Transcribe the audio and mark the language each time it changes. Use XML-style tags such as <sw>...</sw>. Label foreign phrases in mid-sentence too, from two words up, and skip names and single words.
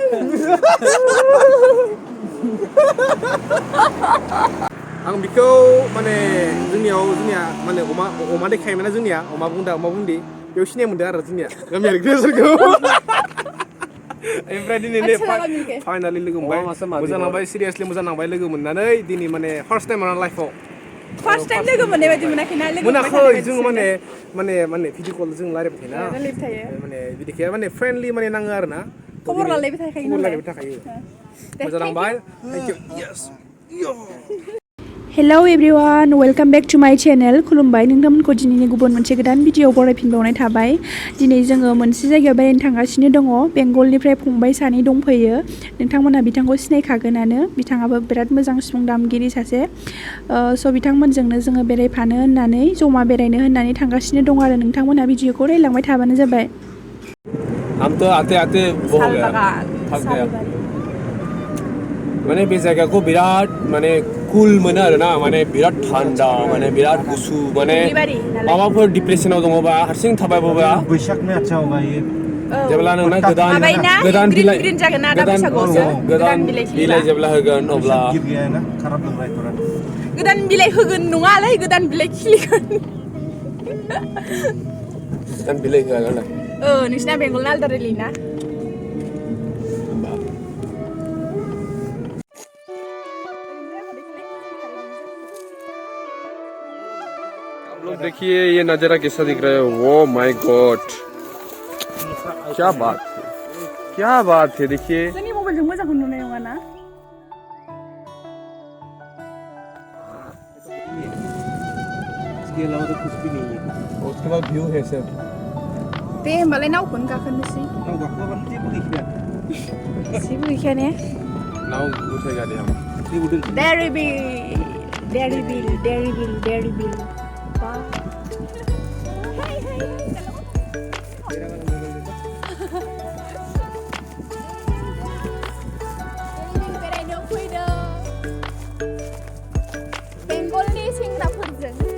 <brx>आं बिखौ माने जोंनिया माने अमा देखायोमोन ना जोंनिया अमा बुन्दी बेयाव सिनाय मोनदों आरो जोंनिया गामियारि गोसोरखौ ओमफ्राय दिनै फाइनाली लोगो मोनबाय मोजां नांबाय सिरियासलि मोजां नांबाय लोगो मोननानै दिनै माने</brx> <en>first time</en> <brx>आरो लाइफआव</brx> <en>first time</en> <brx>लोगो मोननाय बायदि मोनाखै ना लोगो मोनाखै जों माने</brx> <en>video call</en> <brx>जों लारायबाय थायोना माने बिदिखे माने फ्रेन्डलि माने नाङो आरो ना खबर लालायबाय थाखायो मोजां नांबाय</brx> <en>thank you yes Hello everyone, welcome back to my channel.</en> <brx>खुलुमबाय नोंथांमोनखौ दिनैनि गुबुन मोनसे गोदान भिडिअ बरायफिनबावनाय थाबाय। दिनै जोङो मोनसे जायगायाव बेरायनो थांगासिनो दङ। बेंगलनिफ्राय फंबाय सानै दंफैयो। नोंथांमोनहा बिथांखौ सिनायखागोनानो। बिथाङाबो बिराद मोजां सिफुं दामगिरि सासे। स' बिथांमोनजोंनो जोङो बेरायफानो होननानै जमा बेरायनो होननानै थांगासिनो दङ आरो नोंथांमोनहा भिडिअखौ नायलांबाय थाबानो जाबाय।</brx> <hi>हम तो आते बहुत हो गया थक गया</hi> <brx>माने बे जायगाखौ बिराद माने कुल मोनो आरोना माने बिराद थान्दा माने बिराद गुसु माने माबाफोर डिप्रेसनाव दङबा हारसिं थाबायबोबा</brx> <hi>बैसाग में अच्छा होगा ये</hi> <brx>जेब्ला नोंना गोदान बिलाइ जेब्ला होगोन अब्ला</brx> <hi>गिर गया है ना खराब लग रहा है थोड़ा</hi> <brx>गोदान बिलाइ होगोन नङालै गोदान बिलाइ खिलिगोन गोदान बिलाइ होगोन नोंसिना बेंगलना आलदा रायलायोना</brx> <hi>लोग देखिए ये नज़ारा कैसा दिख रहा है वो</hi> <en>my god</en> <hi>क्या बात है देखिए</hi> <brx>जोंनि मबाइलजों मोजांखौ नुनाय नङा ना</brx> <hi>इसके अलावा तो कुछ भी नहीं है उसके बाद व्यू है सर</hi> <brx>दे होमबालाय नावखौनो गाखोनोसै नाव गाखोबानो जेबो गैखाया जेबो गैखाया ने</brx> <hi>नाव उठाएगा दे हम</hi> <brx>Dheer Beel बेंगलनि सेंग्राफोरजों</brx>